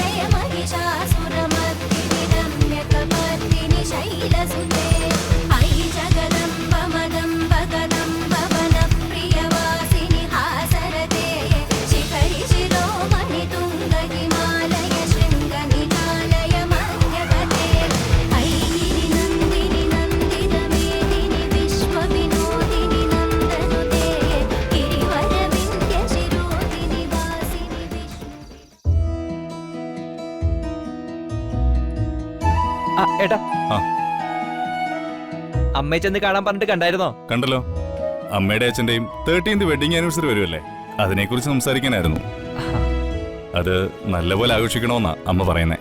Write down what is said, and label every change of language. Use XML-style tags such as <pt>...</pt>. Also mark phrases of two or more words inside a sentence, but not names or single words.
<sa>महिषासुरमर्दिनि रम्यकपर्दिनि शैलसुते अयि जगदम्ब मदम्ब गदम्ब वनप्रियवासिनि हासरते शिखरि शिरोमणि तुङ्ग हिमालय शृङ्गनिकालय मध्यगते ऐगिरि नन्दिनि नन्दितमेदिनि विश्वविनोदिनि नन्दनुते गिरिवरविन्द्यशिरोधिनि वासिनि विष्णु</sa> <ml>ആ ഏട്ടാ, ആ. അമ്മയെ ചെന്ന് കാണാൻ പറഞ്ഞിട്ട് കണ്ടായിരുന്നോ? കണ്ടല്ലോ. അമ്മയുടെ അച്ഛന്റെയും 13th</ml> <en>wedding anniversary</en> <ml>വരുമല്ലേ, അതിനെക്കുറിച്ച് സംസാരിക്കാനായിരുന്നു. അത് നല്ലപോലെ ആഘോഷിക്കണമെന്നാ അമ്മ പറയുന്നേ.</ml>